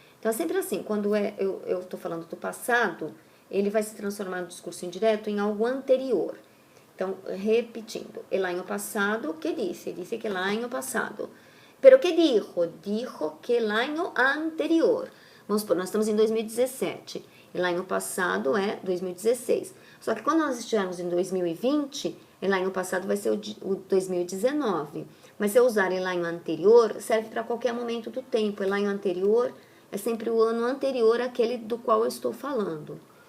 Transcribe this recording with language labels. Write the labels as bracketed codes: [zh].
[pt] Então é sempre assim, quando eu estou falando do passado, ele vai se transformar no discurso indireto em algo anterior. Então, repetindo, [es] el año pasado, ¿qué dice? Dice que el año pasado. Pero ¿qué dijo? Dijo que el año anterior. [pt] Vamos supor, nós estamos em 2017. El año passado é 2016. Só que quando nós estivermos em 2020, el año passado vai ser o 2019. Mas se eu usar el año anterior, serve para qualquer momento do tempo. El año anterior é sempre o ano anterior àquele do qual eu estou falando.